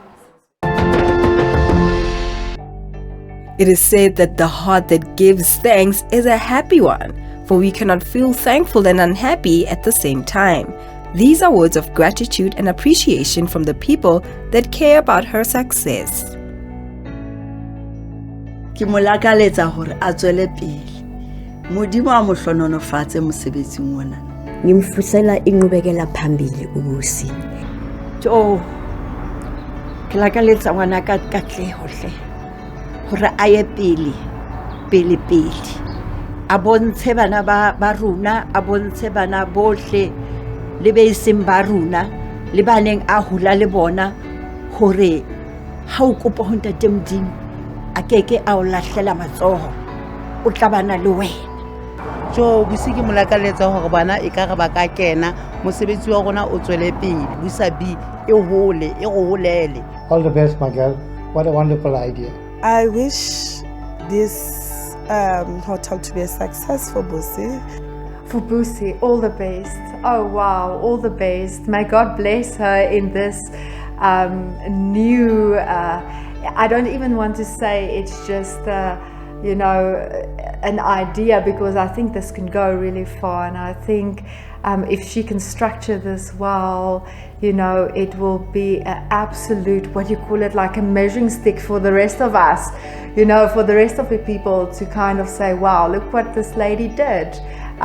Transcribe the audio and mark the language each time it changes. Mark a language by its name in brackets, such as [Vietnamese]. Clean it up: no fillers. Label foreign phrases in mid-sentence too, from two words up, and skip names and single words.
[English] It is said that the heart that gives thanks is a happy one, for we cannot feel thankful and unhappy at the same time. These are words of gratitude and appreciation from the people that care about her success. [Southern Sotho] Ke molakaletsa hore a tswele pele. Modimo a mo hlononofatse mosebetsing ona. [Zulu] Ngimfusela inqubekela phambili uBusi. [Southern Sotho] Ke lakaletsa ngwana ka katleho hle. Hore a ye pele. A bontshe bana ba runa, a bontshe bana bohle le be seng ba runa, le baneng a hula le bona hore ha o kopa ho ntate Modimo a keke a o lahlela matsoho o tla bana le wena. So Busi ke molakaletsa hore bana e ka re ba ka kena mosebetsi wa rona o tswele pele Busa B e hole e go holele. [English] All the best, my girl. What a wonderful idea. I wish this hotel to be a success for Busi. For Busi, all the best. Oh wow, all the best. May God bless her in this new, I don't even want to say it's just, an idea, because I think this can go really far, and I think if she can structure this well, it will be an absolute, like a measuring stick for the rest of us, for the rest of the people to kind of say, wow, look what this lady did.